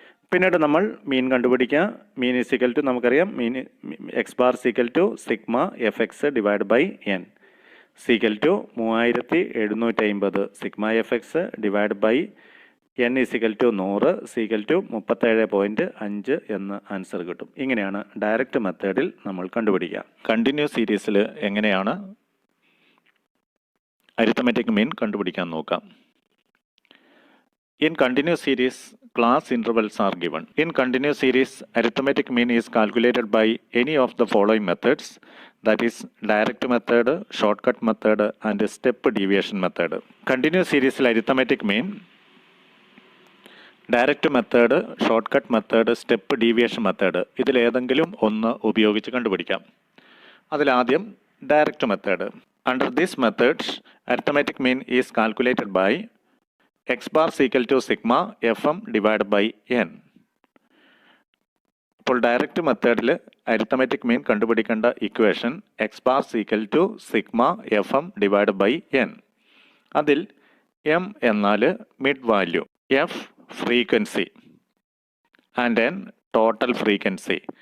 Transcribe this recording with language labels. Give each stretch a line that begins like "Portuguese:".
Malayalam: പിന്നീട് നമ്മൾ മീൻ കണ്ടുപിടിക്കുക. മീൻ = നമുക്കറിയാം X bar = sigma F X divide by n = 3750 sigma F X divide by n = 100 37.5 എന്ന് ആൻസർ കിട്ടും. ഇങ്ങനെയാണ് ഡയറക്റ്റ് മെത്തേഡിൽ നമ്മൾ കണ്ടുപിടിക്കുക. കണ്ടിന്യൂസ് സീരീസിൽ എങ്ങനെയാണ് അരിത്തമെറ്റിക് മീൻ കണ്ടുപിടിക്കാൻ നോക്കാം.
English: In continuous series, class intervals are given. In continuous series, arithmetic mean is calculated by any of the following methods, that is direct method, shortcut method and step deviation method.
Malayalam: Continuous series arithmetic mean direct method, short cut method, step deviation method ഇതിൽ ഏതെങ്കിലും ഒന്ന് ഉപയോഗിച്ച് കണ്ടുപിടിക്കാം. അതിലാദ്യം direct method.
English: Under this methods arithmetic mean is calculated by x bar = sigma fm divide by n.
Malayalam: ഇപ്പോൾ direct മെത്തേഡിൽ arithmetic mean കണ്ടുപിടിക്കേണ്ട equation X bar = sigma fm divide by n. അതിൽ m എന്നാൽ mid value, f frequency and n total frequency.